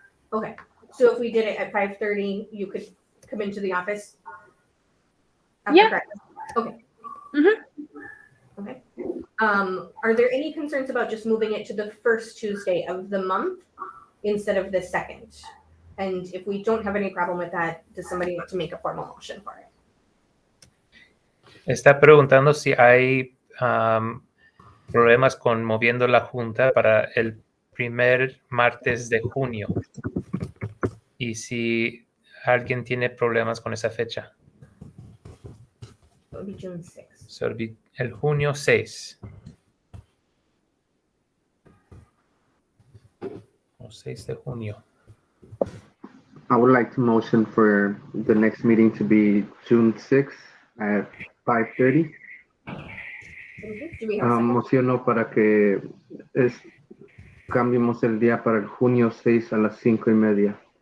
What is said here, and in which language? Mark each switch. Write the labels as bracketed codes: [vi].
[en] Okay, so if we did it at 5:30, you could come into the office after Yeah. practice? Okay. Mhm. Okay. Are there any concerns about just moving it to the first Tuesday of the month instead of the second? And if we don't have any problem with that, does somebody want to make a formal motion for it? [es] Está preguntando si hay problemas con moviendo la junta para el primer martes de junio, y si alguien tiene problemas con esa fecha. [en] It would be June 6th. So, it'll be [es] el junio [en] 6. [es] O 6 de junio. [en] I would like to motion for the next meeting to be June 6th at 5:30. Okay. Do we have a second? [es] Mociono para que cambiemos el día para el junio 6 a las 5:30.